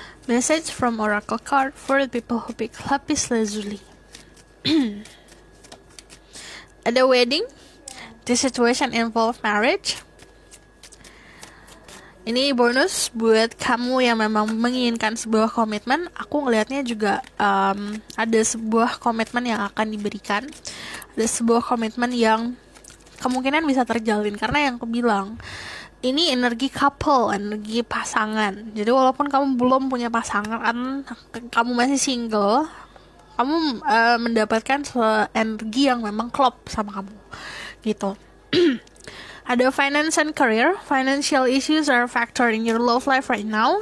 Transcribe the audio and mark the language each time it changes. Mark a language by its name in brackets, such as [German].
[English] Message from Oracle card for the people who pick lapis lazuli. Ada wedding. This situation involve marriage. [Indonesian] Ini bonus buat kamu yang memang menginginkan sebuah komitmen. Aku ngelihatnya juga ada sebuah komitmen yang akan diberikan. Ada sebuah komitmen yang kemungkinan bisa terjalin. Karena yang aku bilang, ini energi couple, energi pasangan. Jadi walaupun kamu belum punya pasangan, kamu masih single, kamu mendapatkan energi yang memang klop sama kamu gitu. [English] Ada finance and career. Financial issues are a factor in your love life right now.